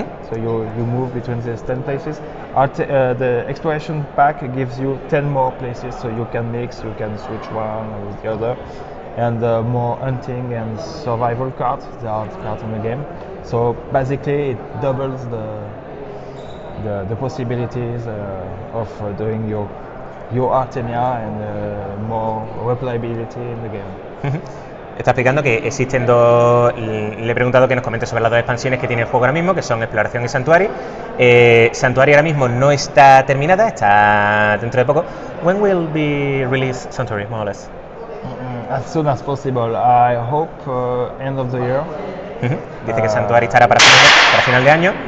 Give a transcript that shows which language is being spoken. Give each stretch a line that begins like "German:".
English: So you move between these 10 places. The exploration pack gives you 10 more places, so you can mix, you can switch one with the other, and more hunting and survival cards. There are cards in the game. So basically, it doubles the possibilities of doing your Artemia and more replayability in the game.
Spanish: Está explicando que existen dos. Le he preguntado que nos comente sobre las 2 expansiones que tiene el juego ahora mismo, que son Exploración y Sanctuary. Sanctuary ahora mismo no está terminada, está dentro de poco.
English: When will be released Sanctuary, more or less? As soon as possible. I hope end of the year.
Spanish: Dice que Sanctuary estará para final de año.